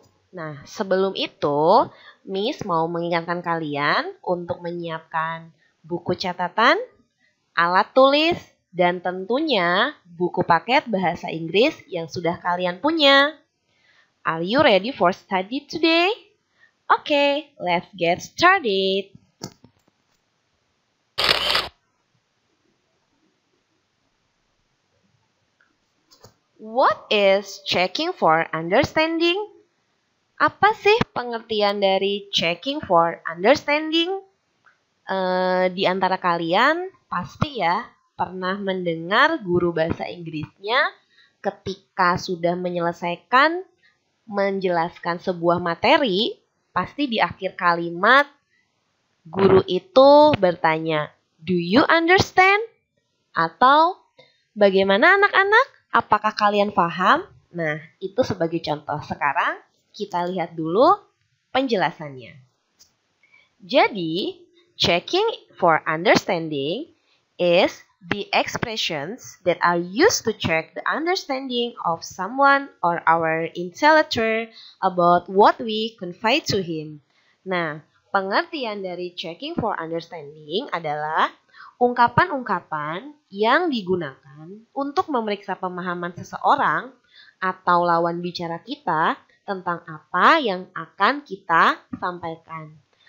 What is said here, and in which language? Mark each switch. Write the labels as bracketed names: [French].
[Indonesian] Nah, sebelum itu, Miss mau mengingatkan kalian untuk menyiapkan buku catatan, alat tulis, dan tentunya buku paket bahasa Inggris yang sudah kalian punya. [English] Are you ready for study today? Okay, let's get started. What is checking for understanding? [Indonesian] Apa sih pengertian dari checking for understanding? Di antara kalian pasti ya pernah mendengar guru bahasa Inggrisnya ketika sudah menyelesaikan menjelaskan sebuah materi, pasti di akhir kalimat guru itu bertanya, [English] "Do you understand?" [Indonesian] Atau, "Bagaimana anak-anak? Apakah kalian paham?" Nah, itu sebagai contoh. Sekarang kita lihat dulu penjelasannya. [English] Jadi, checking for understanding is the expressions that are used to check the understanding of someone or our interlocutor about what we convey to him. [Indonesian] Nah, pengertian dari checking for understanding adalah ungkapan-ungkapan yang digunakan untuk memeriksa pemahaman seseorang atau lawan bicara kita tentang apa yang akan kita sampaikan.